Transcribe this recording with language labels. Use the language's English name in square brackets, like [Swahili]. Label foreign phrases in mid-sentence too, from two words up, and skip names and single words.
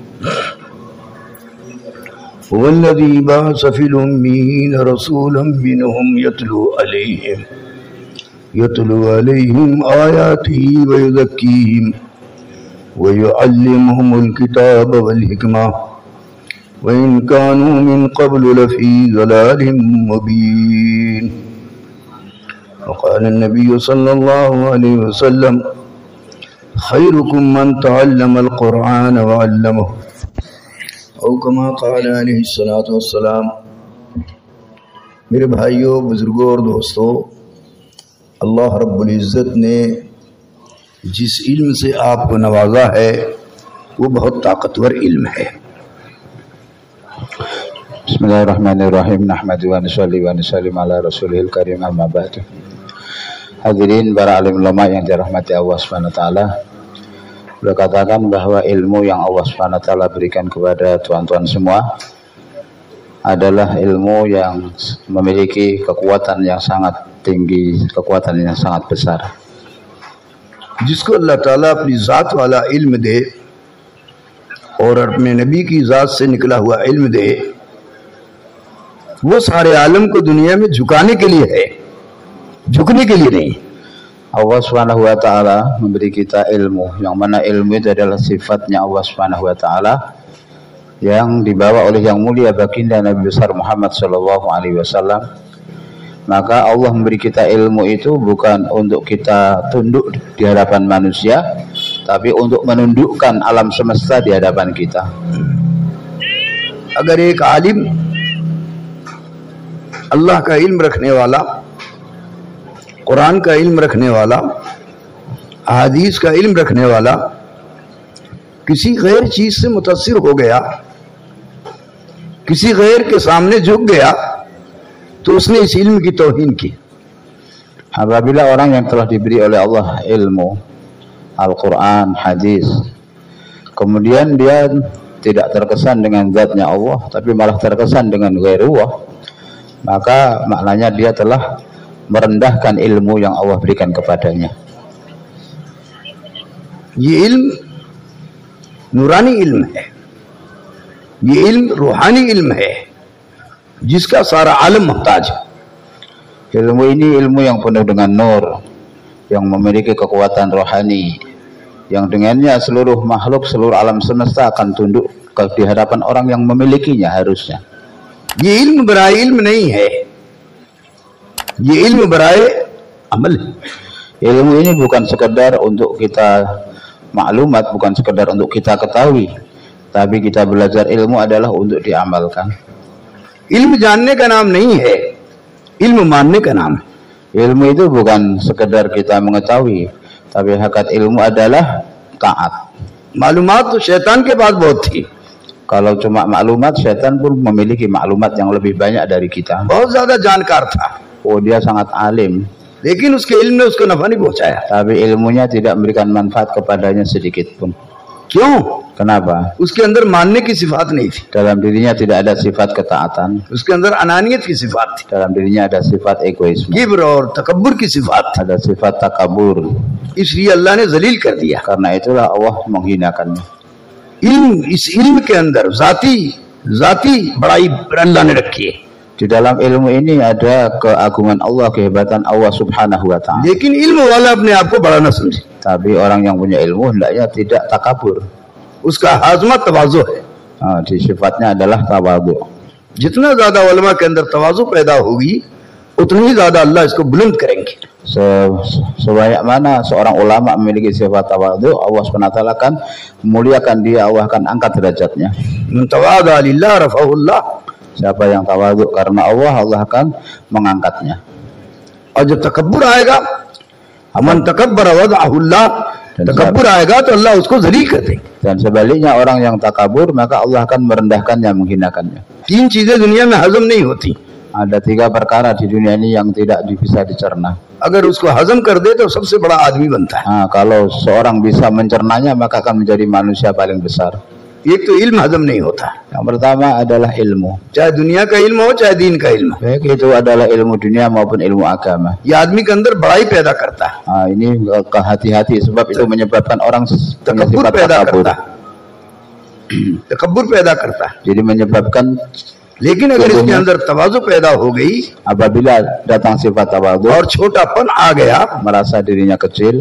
[Arabic] هو الذي بعث في الأميين رسولا منهم يتلو عليهم آياته ويزكيهم ويعلمهم الكتاب والحكمة وإن كانوا من قبل لفي ضلال مبين. وقال النبي صلى الله عليه وسلم خيركم من تعلم القرآن وعلمه او कमा قال عليه الصلاة والسلام. [Urdu] میرے بھائیوں، بزرگوں اور دوستوں، اللہ رب العزت نے جس علم سے آپ کو نوازا ہے وہ بہت طاقتور علم ہے. [Arabic] بسم الله الرحمن الرحيم. نحمده ونصلي ونسلم على رسوله الكريم، أما بعد. [Indonesian] Hadirin para alim ulama yang dirahmati Allah [Arabic] سبحانه وتعالى. [Indonesian] Beliau katakan bahwa ilmu yang Allah [Arabic] سبحانه وتعالى [Indonesian] berikan kepada tuan-tuan semua adalah ilmu yang memiliki kekuatan yang sangat tinggi, kekuatan yang sangat besar. [Urdu] جس کو اللہ تعالیٰ اپنی ذات والا علم دے اور اپنے نبی کی ذات سے نکلا ہوا علم دے، وہ سارے عالم کو دنیا میں جھکانے کے لیے ہے، جھکنے کے لیے نہیں. [Indonesian] Allah [Arabic] سبحانه وتعالى [Indonesian] memberi kita ilmu, yang mana ilmu itu adalah sifatnya Allah [Arabic] سبحانه وتعالى [Indonesian] yang dibawa oleh yang mulia baginda Nabi besar Muhammad [Arabic] صلى الله عليه وسلم. [Indonesian] Maka Allah memberi kita ilmu itu bukan untuk kita tunduk di hadapan manusia, tapi untuk menundukkan alam semesta di hadapan kita. [Urdu] اگر ایک عالم اللہ کا علم رکھنے والا، قرآن کا علم رکھنے والا، احادیث کا علم رکھنے والا کسی غیر چیز سے متاثر ہو گیا، کسی غیر کے سامنے جھک گیا، تو اس نے اس ilmu کی توہین کی. [Indonesian] Apabila orang yang telah diberi oleh Allah ilmu Al-Quran, hadis, kemudian dia tidak terkesan dengan zatnya Allah, tapi malah terkesan dengan ghairullah, maka maknanya dia telah merendahkan ilmu yang Allah berikan kepadanya. [Urdu] یہ علم نورانی علم ہے، یہ علم روحانی علم ہے جس کا سارا عالم محتاج ہے. [Indonesian] Ilmu ini ilmu yang penuh dengan nur, yang memiliki kekuatan rohani, yang dengannya seluruh makhluk, seluruh alam semesta akan tunduk di hadapan orang yang memilikinya harusnya. [Urdu] یہ علم برائے علم نہیں ہے، یہ علم برائے عمل. [Indonesian] Ilmu ini bukan sekedar untuk kita maklumat, bukan sekedar untuk kita ketahui, tapi kita belajar ilmu adalah untuk diamalkan. [Urdu] علم جاننے کا نام نہیں ہے، علم ماننے کا نام ہے. [Indonesian] Ilmu itu bukan sekedar kita mengetahui, tapi hakikat ilmu adalah taat. [Urdu] معلومات تو شیطان کے پاس بہت تھی. [Indonesian] Kalau cuma maklumat, syaitan pun memiliki maklumat yang lebih banyak dari kita. [Urdu] بہت زیادہ جانکار تھا, [Indonesian] Oh, dia sangat alim, [Urdu] لیکن اس کے علم نے اس کو نفع نہیں پہنچایا. [Indonesian] tapi ilmunya tidak memberikan manfaat kepadanya sedikit pun. [Urdu] کیوں? [Indonesian] Kenapa? [Urdu] اس کے اندر ماننے کی صفات نہیں تھی, [Indonesian] Dalam dirinya tidak ada sifat ketaatan, [Urdu] اس کے اندر انانیت کی صفات تھی, [Indonesian] dalam dirinya ada sifat egoisme, [Urdu] کبر اور تکبر کی صفات تھی. [Indonesian] ada sifat takabur. [Urdu] اس لیے اللہ نے ذلیل کر دیا. [Indonesian] Karena itulah Allah menghinakannya. [Urdu] اس علم کے اندر ذاتی بڑائی اللہ نے رکھی ہے, [Indonesian] Di dalam ilmu ini ada keagungan Allah, kehebatan Allah [Arabic] سبحانه وتعالى. [Urdu] لیکن علم والا اپنے آپ کو بڑا نہ سمجھے. [Indonesian] Tapi orang yang punya ilmu hendaknya tidak takabur. [Urdu] اس کا ہاضمہ تواضع ہے. [Indonesian] Di sifatnya adalah tawadhu. [Urdu] جتنا زیادہ علما کے اندر تواضع پیدا ہوگی، اتنی ہی زیادہ اللہ اس کو بلند کریں گے. [Indonesian] Sebanyak mana seorang ulama memiliki sifat tawadhu, Allah SWT akan memuliakan dia, Allah akan angkat derajatnya. [Arabic] من تواضع لله رفعه الله. [Indonesian] Siapa yang tawadhu karena Allah, Allah akan mengangkatnya. [Urdu] اور جب تکبر آئے گا, [Arabic] من تكبر وضعه الله, [Urdu] تکبر آئے گا تو اللہ اس کو ذلیل کر دیں گے. [Indonesian] Dan sebaliknya orang yang takabur, maka Allah akan merendahkannya, menghinakannya. [Urdu] 3 چیزیں دنیا میں ہضم نہیں ہوتی. [Indonesian] Ada 3 perkara di dunia ini yang tidak bisa dicerna. [Urdu] اگر اس کو ہضم کر دے تو سب سے بڑا آدمی بنتا ہے. [Indonesian] Kalau seorang bisa mencernanya maka akan menjadi manusia paling besar. [Urdu] ایک تو علم ہضم نہیں ہوتا, [Indonesian] Yang pertama adalah ilmu. [Urdu] چاہے دنیا کا علم ہو چاہے دین کا علم, [Indonesian] Baik itu adalah ilmu dunia maupun ilmu agama. [Urdu] یہ آدمی کے اندر بڑائی پیدا کرتا ہے, [Indonesian] Ini kehati-hati sebab itu menyebabkan orang punya [Urdu] تکبر [Indonesian] sifat [Urdu] پیدا [Indonesian] takabur. [Urdu] کرتا ہے، تکبر پیدا کرتا ہے. [Indonesian] Jadi menyebabkan, [Urdu] لیکن اگر اس کے اندر تواضع پیدا ہو گئی [Indonesian] apabila datang sifat tawadhu, [Urdu] اور چھوٹا پن آ گیا, [Indonesian] merasa dirinya kecil,